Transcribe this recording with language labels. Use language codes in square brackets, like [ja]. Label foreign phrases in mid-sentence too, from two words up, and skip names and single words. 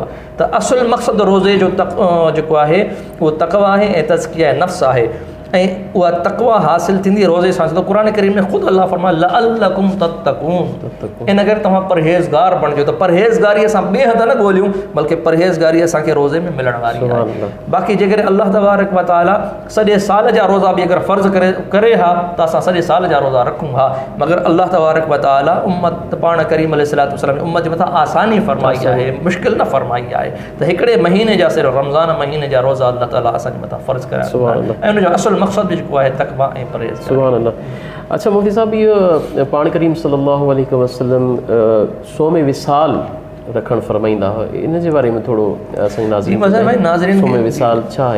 [sd] त असुल मक़सदु रोज़े जो जेको आहे उहो तक़वा आहे ऐं तज़किया नफ़्स आहे। ऐं उहा तक़वा हासिलु थींदी रोज़े सां। त क़ुरान करीम में ख़ुदि अल्लाह फरमाए [ar] لعلكم تتقون, [sd] इन करे तव्हां परहेज़गार बणिजो। त परहेज़गारी असां ॿिए हंधि न ॻोल्हियूं, बल्कि परहेज़गारी असांखे रोज़े में मिलण वारी आहे। बाक़ी जेकॾहिं [ar] الله تبارك وتعالى [sd] सॼे साल जा रोज़ा बि अगरि फ़र्ज़ु करे हा त असां सॼे साल जा रोज़ा रखूं हा, मगर [ar] الله تبارك وتعالى [sd] उम्मत पाण करीम [ar] عليه الصلاة والسلام [sd] उम्मत जे मथां आसानी फरमाई आहे, मुश्किल न फरमाई आहे। त हिकिड़े महीने जा सिर्फ़ु रमज़ान महीने जा रोज़ा अल्लाह ताला असांजे मथां फ़र्ज़ु कराया ऐं उनजो असुल मक़सद जेको आहे तक़वा ऐं परहेज़। [ar] سبحان الله. [sd] अच्छा मुफ्ती साहब, इहो पाण करीम [ar] صلى الله عليه وسلم [sd] सोम विसाल रखणु फरमाईंदा हुआ, इन जे बारे में थोरो असांजे नाज़रीन सोम विसाल छा आहे?